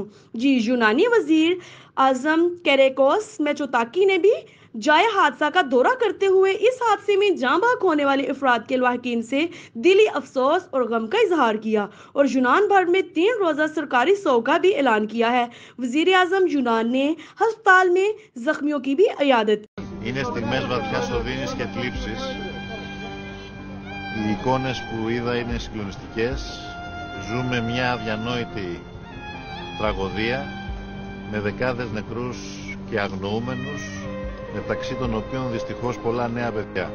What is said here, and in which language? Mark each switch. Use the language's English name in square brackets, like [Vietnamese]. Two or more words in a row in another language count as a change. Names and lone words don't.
[Urdu] یونانی وزیر اعظم کیریکوس میچوتاکی نے بھی جائے حادثہ کا دورہ کرتے ہوئے اس حادثے میں جاں بحق ہونے والے افراد کے لواحقین سے دلی افسوس اور غم کا اظہار کیا اور یونان بھر میں 3 روزہ سرکاری سوگ کا بھی اعلان کیا ہے۔ وزیر اعظم یونان نے ہسپتال میں زخمیوں کی بھی عیادت کی۔ [Greek] Είναι στιγμές βαθιάς οδύνης και θλίψης. Οι εικόνες που είδα είναι συγκλονιστικές. Ζούμε μια αδιανόητη τραγωδία με δεκάδες νεκρούς και αγνοούμενους, μεταξύ των οποίων δυστυχώς πολλά νέα παιδιά.